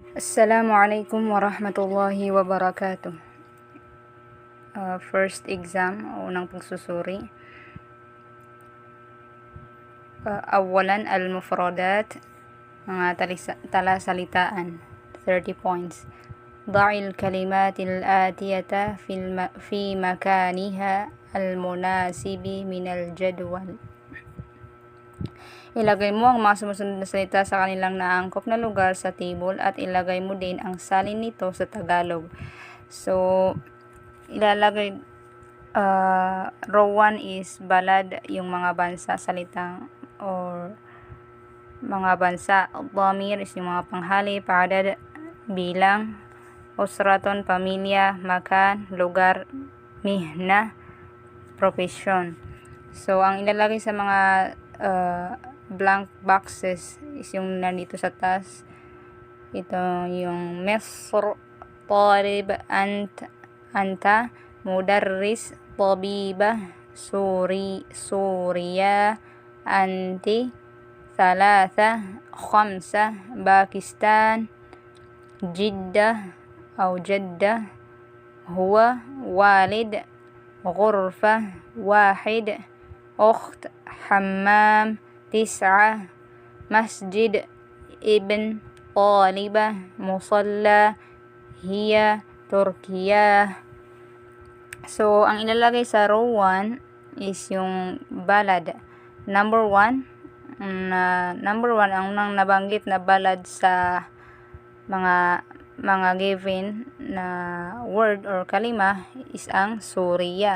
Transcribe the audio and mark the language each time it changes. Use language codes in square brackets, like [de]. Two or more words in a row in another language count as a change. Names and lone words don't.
[ar] السلام عليكم ورحمة الله وبركاته. [en] First exam, [tl] unang pagsusuri. [ar] أولاً المفردات, [tl] mga talasalitaan, 30 points. [ar] ضع الكلمات الآتية في مكانها المناسب من الجدول. [tl] Ilagay mo ang mga sumusunod na salita sa kanilang naangkop na lugar sa table at ilagay mo din ang salin nito sa Tagalog. So, ilalagay row 1 is balad, yung mga bansa, salitang or mga bansa. Dhamir is yung mga panghali, paadad, bilang, usraton, pamilya, makan, lugar, mihna, profesyon. So, ang ilalagay sa mga [en] blank boxes [tl] is yung nandito sa taas. Ito yung [ar] مصر، طالب، أنت، مدرس، طبيبة, سوريا، أنتِ، ثلاثة، خمسة, Pakistan, Jiddah أو جدة, هو، ولد, غرفة, واحد, أخت, حمام, تسعة, مسجد, ابن, طالبة, مصلى, hiya, Turkiya. [tl] So, ang ilalagay sa row 1 is yung balad. Number 1, ang unang nabanggit na balad sa mga given na word or kalima is ang Suriya.